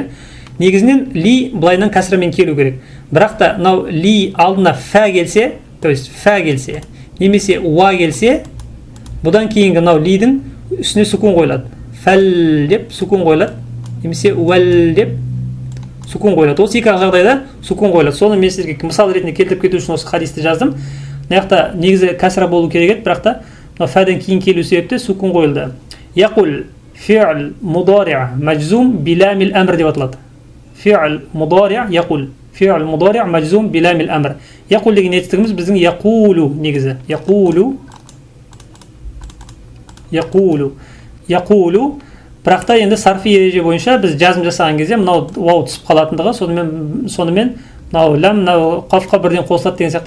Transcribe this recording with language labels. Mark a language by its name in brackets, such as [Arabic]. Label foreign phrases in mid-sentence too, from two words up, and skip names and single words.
[Kazakh] Негізінен ли былайынан кәсірмен келу керек. Бірақ та мынау ли алдына фә келсе, [Russian] то есть [Kazakh] фә келсе, немесе уа келсе, бұдан кейінгі мынау лидің үстіне сукун қойылады. Фәл деп сукун қойылады, немесе уәл деп сукун қойылады. Осы екі жағдайда сукун қойылады. Соны мен сіздерге мысал ретінде келтіріп кету үшін осы хадисті жаздым. Мына жақта негізі кәсіра болу керек еді, бірақ та мынау фәден кейін келу себепті сукун қойылды. [Arabic] يقل فعل مضارع مجزوم بلام الأمر деп аталады. فعل مضارع يقل. فعل مضارع مجزوم بلام الأمر. [Kazakh] Яқул деген етістігіміз біздің яқулу негізі. Яқулу. Бірақ та енді сарфи ереже бойынша біз жазым жасаған кезде мынау вау түсіп қалатындығы, сонымен мынау лам, мынау қафқа бірден қосылады деген сияқты.